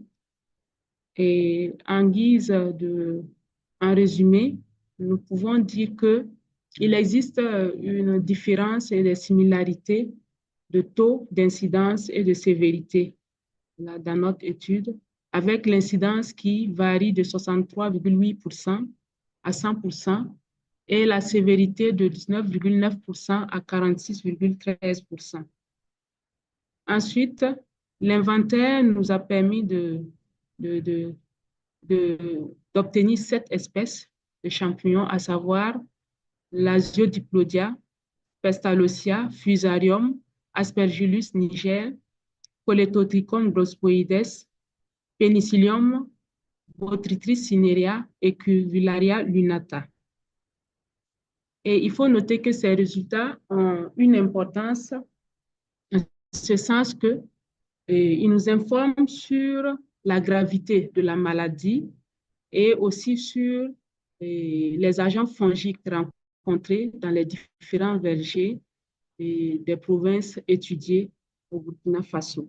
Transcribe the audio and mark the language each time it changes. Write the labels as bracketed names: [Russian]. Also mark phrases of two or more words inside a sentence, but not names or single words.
[French] Et en guise en résumé, nous pouvons dire qu'il existe une différence et des similarités de taux d'incidence et de sévérité dans notre étude, avec l'incidence qui varie de 63,8% à 100%, et la sévérité de 19,9% à 46,13%. Ensuite, l'inventaire nous a permis d'obtenir 7 espèces de champignons, à savoir l'Asiodiplodia, Pestalozia, Fusarium, Aspergillus niger, Coledotrichum grosboides, Penicillium, Botrytis cinerea et Cuvularia lunata. Et il faut noter que ces résultats ont une importance en ce sens que ils nous informent sur la gravité de la maladie et aussi sur les agents fongiques rencontrés dans les différents vergers des provinces étudiées au Burkina Faso.